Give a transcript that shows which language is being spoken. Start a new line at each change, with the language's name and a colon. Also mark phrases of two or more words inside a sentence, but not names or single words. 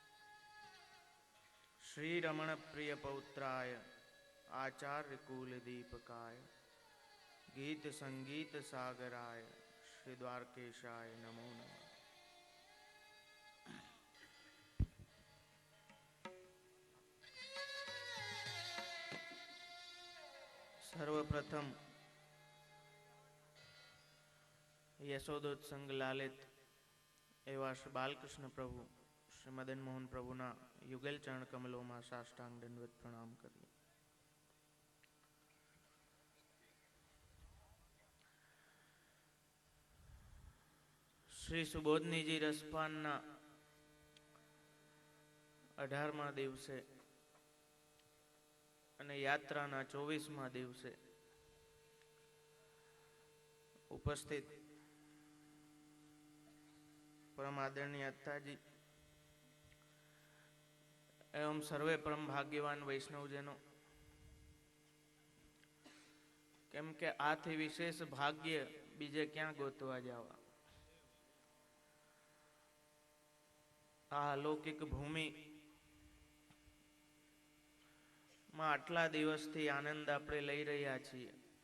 Sanskrit: श्रीरमणप्रियपौत्राय आचार्यकुलदीपकाय गीतसङ्गीतसागराय श्रीद्वारकेशाय नमो नमः।
Gujarati: सर्वप्रथम યશોદોત્સંગ લાલિત એવા શ્રી બાલકૃષ્ણ પ્રભુ શ્રી મદન મોહન પ્રભુના યુગલ ચરણ કમલોમાં સાષ્ટાંગ દંડવત પ્રણામ કરીએ. શ્રી સુબોધનીજી રસપાનના 18મા દિવસે અને યાત્રાના 24મા દિવસે ઉપસ્થિત
Hindi: परम आदरणीय अत्ताजी एवं सर्वे परम भाग्यवान वैष्णवजनों,
Gujarati: કેમ કે આથી વિશેષ ભાગ્ય બીજે ક્યા ગોતવા જાવા। આ અલૌકિક ભૂમિ મેં આટલા દિવસ થી આનંદ આપણે લઈ રહ્યા છીએ।